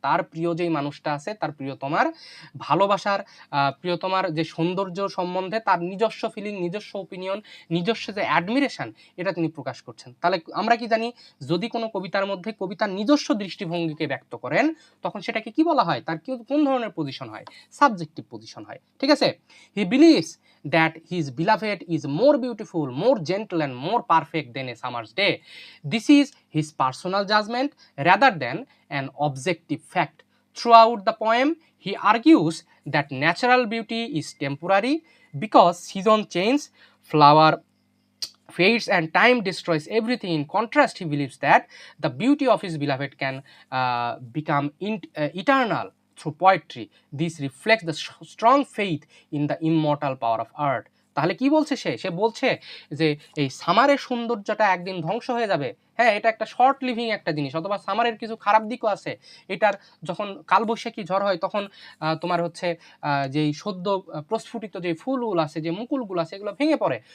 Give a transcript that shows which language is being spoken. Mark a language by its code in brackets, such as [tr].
[bn] তার প্রিয় যেই মানুষটা আছে, তার প্রিয়তমার ভালোবাসার, প্রিয়তমার যে সৌন্দর্য সম্বন্ধে তার নিজস্ব ফিলিং, নিজস্ব ওপিনিয়ন, নিজস্ব যে অ্যাডমিরেশন, এটা তিনি প্রকাশ করছেন। তাহলে আমরা কি জানি, যদি কোনো কবিতার মধ্যে কবিতার নিজস্ব দৃষ্টিভঙ্গিকে ব্যক্ত করেন, তখন সেটাকে কি বলা হয়? তার কোন ধরনের পজিশন হয়? সাবজেক্টিভ পজিশন হয়। ঠিক আছে, [en] He believes that his beloved is more beautiful, more gentle and more perfect than a summer's day. This is his personal judgment rather than an objective fact. Throughout the poem, he argues that natural beauty is temporary because season change, flower fades and time destroys everything. In contrast, he believes that the beauty of his beloved can become eternal through poetry. This reflects the strong faith in the immortal power of art. [bn] তাহলে কি বলছে সে বলছে যে এই সামারের সৌন্দর্যটা একদিন ধ্বংস হয়ে যাবে। হ্যাঁ, এটা একটা শর্ট লিভিং একটা জিনিস, অথবা সামারের কিছু খারাপ দিকও আছে। এটার যখন কালবৈশাখী ঝড় হয়, তখন তোমার হচ্ছে যেই সদ্য প্রস্ফুটিত যে ফুলগুলো আছে, যে মুকুলগুলো আছে, এগুলো ভেঙে পড়ে।